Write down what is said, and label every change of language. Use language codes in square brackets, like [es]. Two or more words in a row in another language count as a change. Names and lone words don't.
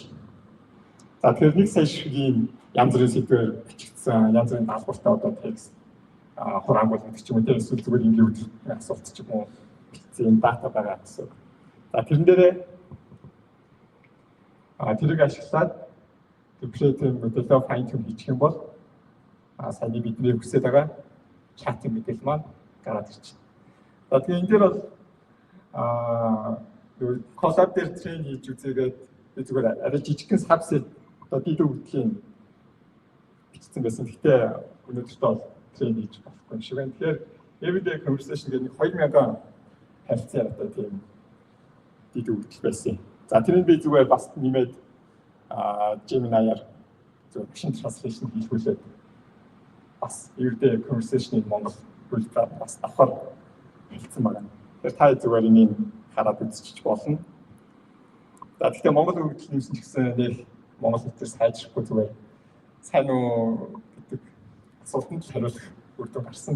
[mn] За тэр нэг сая шигийн янз бүрийн сэдвээр бичигдсэн янз бүрийн даалгавартай одоо текст хураангуул гэдэг ч юм уу тэр эсвэл зүгээр ингээд асуулт ч юм уу бичсэн дата байгаа гэсэн. За тэрэн дээрээ тэрийг ашиглаад [en] pre-train modelөө fine tune [mn] хийх юм бол саяны бидний хүсэж байгаа чатын мэдээлэл маань гараад ирчихэ. За тэгээ энэ дээр бол collab дээр train хийж үзээгээд зүгээр арай жижигхэн subset одоо дид өгдлийн бичсэн байсан. Гэхдээ өнөөдөртөө бол train хийж болохгүй юм шиг байна. Тэгэхээр [en] everyday conversation [mn] гэдэг 2000 харилцаа одоо тийм дид өгдөл байсан. За тэрийг би зүгээр бас нэмээд Gemini-аар зөв машин translation хийлгүүлээд бас [en] everyday conversation- [mn] ийг Монгол хэлээр бас давхар хэлсэн байна. Тэгэхээр та зүгээр энийг хараад үзчих болно. За тэгэхээр Монгол өгдөл нэмсэн ч гэсэн нэг Монгол хэлээр сайжрахгүй зүгээр сайн уу гэдэг асуултанд хариулах үр дүн гарсан.